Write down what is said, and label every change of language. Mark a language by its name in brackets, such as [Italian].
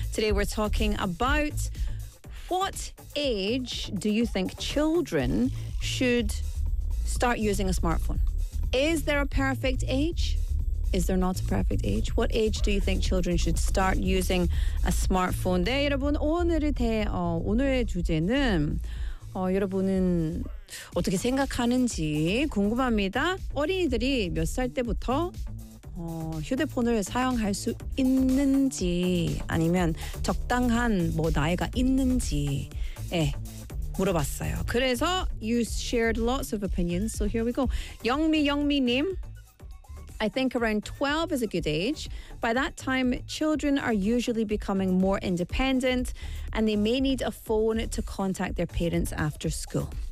[English] Today, we're talking about... what age do you think children should start using a smartphone? Is there a perfect age? Is there not a perfect age? What age do you think children should start using a smartphone? [Korean] 네, 여러분, 오늘의 주제는 여러분은 어떻게 생각하는지 궁금합니다. 어린이들이 몇 살 때부터 휴대폰을 사용할 수 있는지 아니면 적당한 뭐 나이가 있는지 물어봤어요. 그래서 [English] you shared lots of opinions, so here we go. 영미영미님, I think around 12 is a good age. By that time, children are usually becoming more independent and they may need a phone to contact their parents after school.